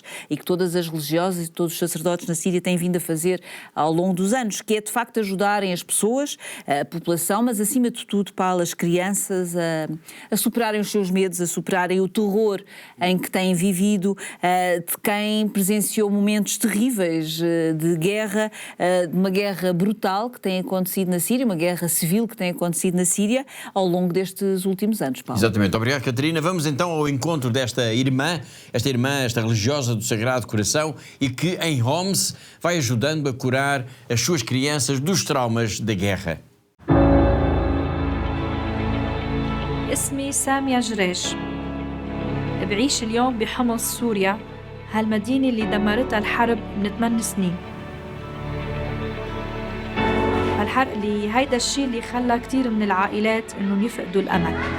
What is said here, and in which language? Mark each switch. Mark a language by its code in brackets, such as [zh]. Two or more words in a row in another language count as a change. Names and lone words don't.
[pt] e que todas as religiosas e todos os sacerdotes na Síria têm vindo a fazer ao longo dos anos, que é de facto ajudarem as pessoas, a população, mas acima de tudo, Paulo, as crianças a superarem os seus medos, a superarem o terror em que têm vivido, de quem presenciou momentos terríveis de guerra, de uma guerra brutal que tem acontecido na Síria, uma guerra civil que tem acontecido na Síria ao longo destes últimos anos, Paulo. Exatamente. Obrigado, Catarina. Vamos então ao encontro desta irmã, esta religiosa do Sagrado Coração, e que em Homs vai ajudando a curar as suas crianças dos traumas da guerra. [ar] اسمي سامية جريش. بعيش اليوم بحمص سوريا، هالمدينة اللي دمرتها الحرب من 8 سنين. هالحرق اللي هيدا الشيء اللي خلى كتير من العائلات انهم يفقدوا الامل.